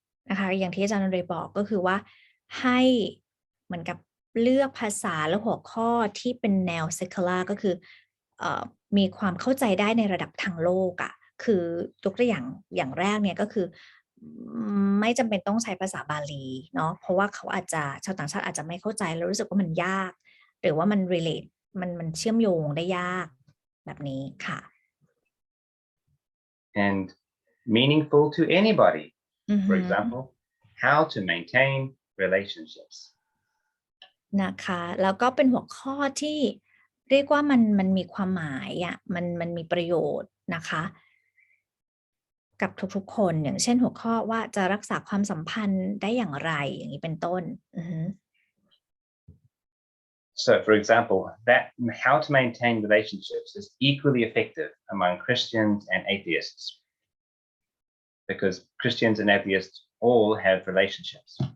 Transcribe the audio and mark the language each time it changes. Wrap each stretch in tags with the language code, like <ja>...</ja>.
<th>นะคะอย่างที่อาจารย์เรย์บอกก็คือว่าให้เหมือนกับเลือกภาษาและหัวข้อที่เป็นแนว secular ก็คือมีความเข้าใจได้ในระดับทางโลกอ่ะคือยกตัวอย่างแรกเนี่ยก็คือไม่จำเป็นต้องใช้ภาษาบาลีเนาะเพราะว่าเขาอาจจะชาวต่างชาติอาจจะไม่เข้าใจแล้วรู้สึกว่ามันยากหรือว่ามัน relate มันเชื่อมโยงได้ยากแบบนี้ค่ะ</th> <en>and meaningful to anybody. For อือฮึ example, how to maintain relationships.</en> <th>นะคะแล้วก็เป็นหัวข้อที่เรียกว่ามันมีความหมายอ่ะมันมีประโยชน์นะคะกับทุกๆคนอย่างเช่นหัวข้อว่าจะรักษาความสัมพันธ์ได้อย่างไรอย่างนี้เป็นต้นอือฮึ</th> <en>So, for example, that how to maintain relationships is equally effective among Christians and atheists, because Christians and atheists all have relationships.</en>